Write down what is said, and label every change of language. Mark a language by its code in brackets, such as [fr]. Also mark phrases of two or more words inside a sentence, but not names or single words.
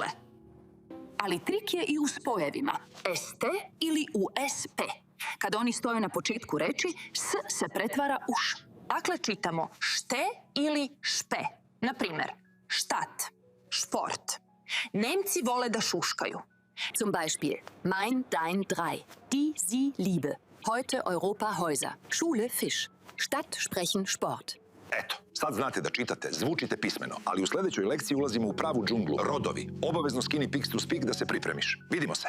[sr] Ali trik je i u spojevima. ST ili u SP. Kad oni stoje na početku reči, S se pretvara u š. Dakle, čitamo šte ili špe. Na primjer, štat, šport. Nemci vole da šuškaju. [de] Zum Beispiel mein, dein, drei. Die, sie, Liebe. Heute Europa Häuser. Schule Fisch. Stadt sprechen Sport. [sr] Eto, sad znate da čitate, zvučite pismeno, ali u sljedećoj lekciji ulazimo u pravu džunglu. Rodovi. Obavezno skini Pix to Speak da se pripremiš. Vidimo se.